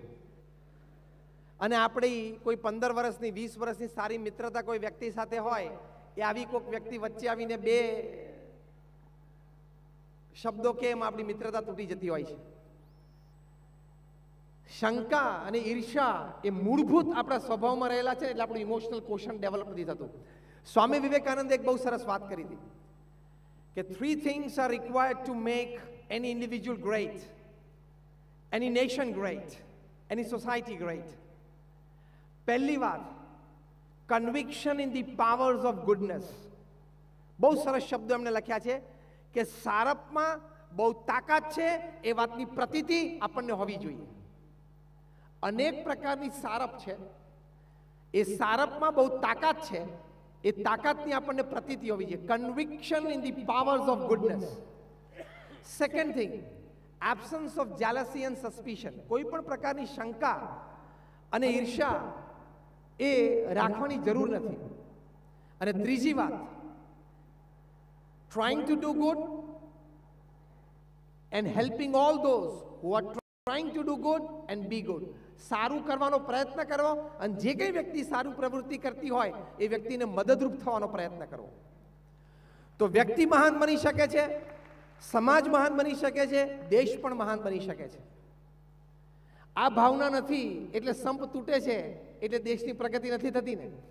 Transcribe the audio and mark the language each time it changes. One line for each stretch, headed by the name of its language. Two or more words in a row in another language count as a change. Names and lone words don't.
Gujarati: અને આપણી કોઈ 15 વર્ષની 20 વર્ષની સારી મિત્રતા કોઈ વ્યક્તિ સાથે હોય, એ આવી કોઈક વ્યક્તિ વચ્ચે આવીને બે શબ્દો કેમ આપણી મિત્રતા તૂટી જતી હોય છે. શંકા અને ઈર્ષા એ મૂળભૂત આપણા સ્વભાવમાં રહેલા છે, એટલે આપણું
English: emotional quotient
Gujarati: ડેવલપ નથી થતું. સ્વામી વિવેકાનંદે એક બહુ સરસ વાત કરી હતી કે
English: 3 things are required to make any individual great, any nation great, any society great.
Gujarati: પહેલી વાત,
English: conviction in the powers of goodness.
Gujarati: બહુ સરસ શબ્દો એમને લખ્યા છે કે સારપમાં બહુ તાકાત છે એ વાતની પ્રતીતિ આપણને હોવી જોઈએ. અનેક પ્રકારની સારપ છે, એ સારપમાં બહુ તાકાત છે, એ તાકાતની આપણને પ્રતીતિ હોવી જોઈએ.
English: conviction in the powers of goodness. second thing, absence of jealousy and suspicion.
Gujarati: કોઈ પણ પ્રકારની શંકા અને ઈર્ષા એ રાખવાની જરૂર નથી. અને ત્રીજી વાત,
English: trying to do good and helping all those who are trying to do good and be good.
Gujarati: સારું કરવાનો પ્રયત્ન કરવો, અને જે કંઈ વ્યક્તિ સારું પ્રવૃત્તિ કરતી હોય એ વ્યક્તિને મદદરૂપ થવાનો પ્રયત્ન કરવો. તો વ્યક્તિ મહાન બની શકે છે, સમાજ મહાન બની શકે છે, દેશ પણ મહાન બની શકે છે. આ ભાવના નથી એટલે સંપ તૂટે છે, એટલે દેશની પ્રગતિ નથી થતી ને.